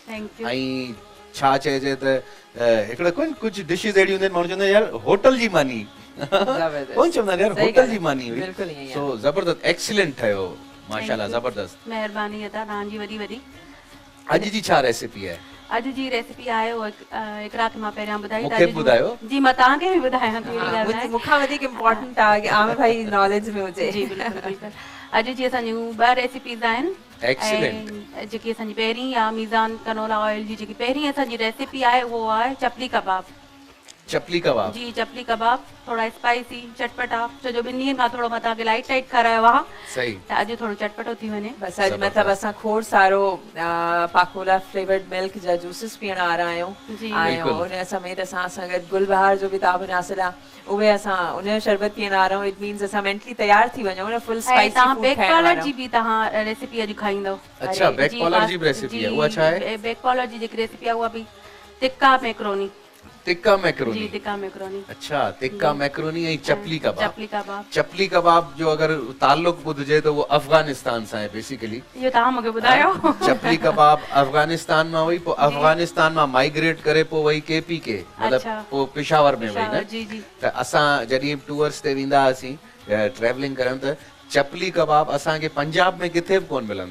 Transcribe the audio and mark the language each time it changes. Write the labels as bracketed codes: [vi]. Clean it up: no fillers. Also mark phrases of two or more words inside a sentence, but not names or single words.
[sd] ऐं छा चइजे त हिकिड़ा कोन कुझु डिशिस अहिड़ियूं हूंदियूं आहिनि, माण्हू चवंदा आहिनि यार होटल जी मानी, कोन चवंदा आहिनि यार होटल जी मानी हुई। सो ज़बरदस्त, एक्सीलेंट ठहियो माशाल्लाह, ज़बरदस्त। महिरबानी अदा तव्हांजी वॾी वॾी। अॼु जी छा रेसिपी आहे? अॼु जी रेसिपी आहे हिकिड़ा खे मां पहिरियां ॿुधाई मूंखे ॿुधायो। जी, मां तव्हांखे बि ॿुधायां थी। मूंखां वधीक इम्पोर्टेंट आहे कि आमिर भाई नॉलेज में हुजे। जी बिल्कुलु। अॼु जी असांजूं 2 रेसिपीज़ आहिनि। एक्सीलेंट। जेकी असांजी पहिरीं आहे मीज़ान कनोला ऑयल जी जेकी पहिरीं असांजी रेसिपी आहे उहो आहे चपली कबाब। चपली कबाब जी, चपली कबाब थोड़ा स्पाइसी चटपटा, छो जो 2 ॾींहंनि खां थोरो मां तव्हांखे लाइट लाइट खारायो आहे, सही, त अॼु थोरो चटपटो थी वञे। बस अॼु मतिलबु असां खोड़ सारो पाकोला [en] flavored milk [sd] जा जूसिस पीअण वारा आहियूं, ऐं उन समेत असां गॾु गुलबहार जो बि ताब नासिल आहे, उहे असां उन जो शरबत पीअण वारा आहियूं। [en] it means [sd] असां मेंटली तयार थी वञूं न [en] full spicy food [sd] बेक कॉलर जी बि तव्हां रेसिपी अॼु खाईंदव। अच्छा, बेक कॉलर जी रेसिपी आहे, उहा छा आहे? बेक कॉलर जी जेकी रेसिपी आहे उहा बि टिक्का मैक्रोनी। टिक्का मैक्रोनी? जी, टिक्का मैक्रोनी। अच्छा, टिक्का मैक्रोनी ऐं चपली कबाब। चपली कबाब। चपली कबाब जो अगरि ताल्लुक ॿुधजे त उहो अफगानिस्तान सां आहे बेसिकली। इहो तव्हां मूंखे ॿुधायो। चपली कबाब अफगानिस्तान मां हुई, पोइ अफगानिस्तान मां माइग्रेट करे पोइ वई KPK, मतिलबु पोइ पेशावर में वई न। जी जी। त असां जॾहिं टूर्स ते वेंदा हुआसीं ट्रैवलिंग करण, त चपली कबाब असांखे पंजाब में किथे बि कोन मिलंदो।